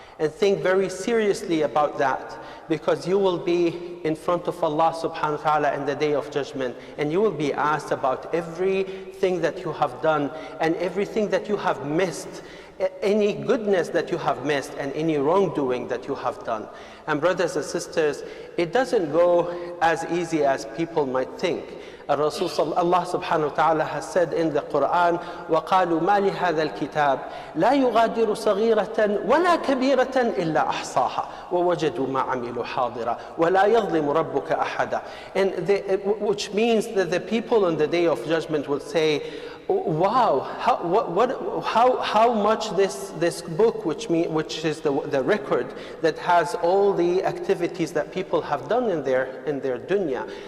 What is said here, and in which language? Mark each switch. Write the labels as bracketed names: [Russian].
[English] And think very seriously about that, because you will be in front of Allah subhanahu wa ta'ala in the day of judgment, and you will be asked about everything that you have done and everything that you have missed, any goodness that you have missed and any wrongdoing that you have done. And brothers and sisters, it doesn't go as easy as people might think. Allah subhanahu wa ta'ala has said in the Quran, [Arabic] وَقَالُوا مَا لِهَذَا الْكِتَابِ لَا يُغَادِرُ صَغِيرَةً وَلَا كَبِيرَةً إِلَّا أَحْصَاهَا وَوَجَدُوا مَا عَمِلُوا حَاضِرًا وَلَا يَظْلِمُ رَبُّكَ أَحَدًا. [English] And which means that the people on the day of judgment will say, wow, how much this book, which is the record that has all the activities that people have done in their dunya,